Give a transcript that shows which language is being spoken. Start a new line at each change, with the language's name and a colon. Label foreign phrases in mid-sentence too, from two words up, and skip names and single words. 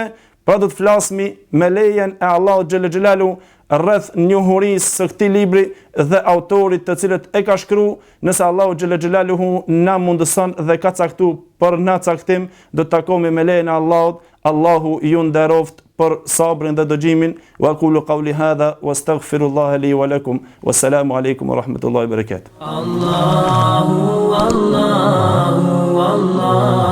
Albanian: Pra do të flasmi me lejen e Allahut
Arabic: جل جلاله
Albanian: rreth njohurisë së këtij libri dhe autorit të cilët e ka shkruar, nëse Allahu
Arabic: جل جلاله
Albanian: na mundëson dhe ka caktuar për na caktim, do të takohemi me lejen e Allahut. Allahu ju nderoft për sabrin dhe dëgjimin.
Arabic: وأقول قولي هذا وأستغفر الله لي ولكم. والسلام عليكم ورحمة الله وبركاته. الله الله الله